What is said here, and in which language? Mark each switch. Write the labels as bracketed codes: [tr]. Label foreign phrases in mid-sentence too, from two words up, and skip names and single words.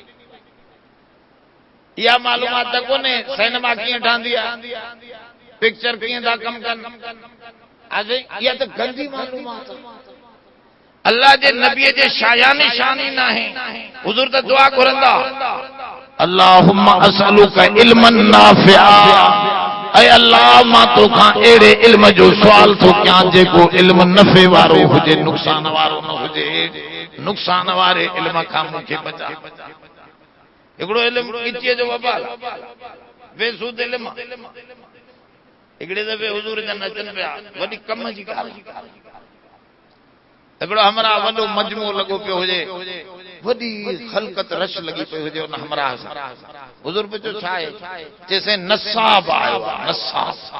[sd] इहा मालूमात त कोन्हे सिनेमा कीअं ठहंदी आहे पिक्चर कीअं था कमु कनि इहा त गंदी मालूमात अल्लाह जे नबीअ जे शाया निशानी न आहे हुजूर त दुआ घुरंदा [ar] اللهم أسألك علما نافعا [sd] ऐ अल्लाह मां तोखां अहिड़े इल्म जो सुवाल थो कयां जेको इल्म नफ़े वारो हुजे नुक़सान वारो न हुजे नुक़सान वारे इल्म खां मूंखे बचा हिकिड़ो इल्म कीचीअ जो वबाल बेसूद इल्म हिकिड़े दफ़े हुजूर जन अचनि पिया वॾी कम जी ॻाल्हि हिकिड़ो हमरा वॾो मजमू लॻो पियो हुजे वॾी ख़लक़त रश लॻी पई हुजे उन हमरा सां हुजूर पुछो छा आहे चइसि नसाब आयो आहे नसाब